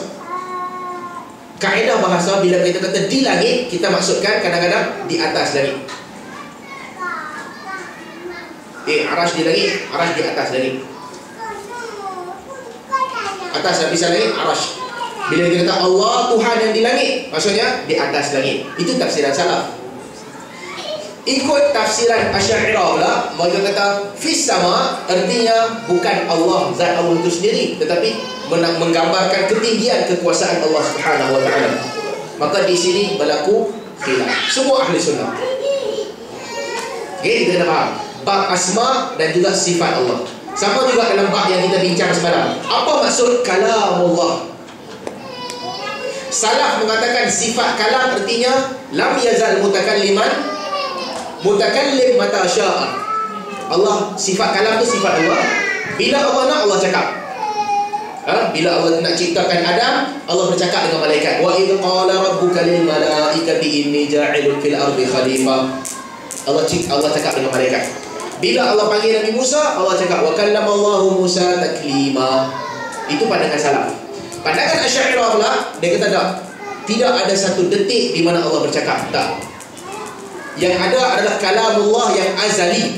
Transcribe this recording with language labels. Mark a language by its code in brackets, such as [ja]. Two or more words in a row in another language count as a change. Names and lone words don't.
[ms] Kaedah bahasa, bila kita kata di langit, kita maksudkan kadang-kadang di atas langit. Arash di langit, arash di atas langit. Atas lapisan langit, arash. Bila kita kata Allah Tuhan yang di langit, maksudnya di atas langit. Itu tafsiran salaf. Ikut tafsiran Asy'ariyah pula, mereka kata [ar] في السماء [ms] artinya bukan Allah, zat Allah itu sendiri, tetapi menggambarkan ketinggian kekuasaan Allah [ar] سبحانه وتعالى. [ms] Maka di sini berlaku khilaf. Semua ahli sunnah. Okey, kita kena faham bab asma dan juga sifat Allah. Sama juga dalam bab yang kita bincang semalam. Apa maksud kalamullah? Salaf mengatakan sifat kalam artinya [ar] لم يزل متكلما متكلم متى شاء. [ms] Allah, sifat kalam tu sifat Allah. Bila Allah nak, Allah cakap. Bila Allah nak ciptakan Adam, Allah bercakap dengan malaikat. [ar] وإذ قال ربك للملائكة إني جاعل في الأرض خليفة. [ms] Allah cakap dengan malaikat. Bila Allah panggil Nabi Musa, Allah cakap [ar] وكلم الله موسى تكليما. [ms] Itu pandangan salaf. Pandangan Asy'ariyah pula, dia kata tak, tidak ada satu detik di mana Allah bercakap. Tak. Yang ada adalah kalamullah yang azali.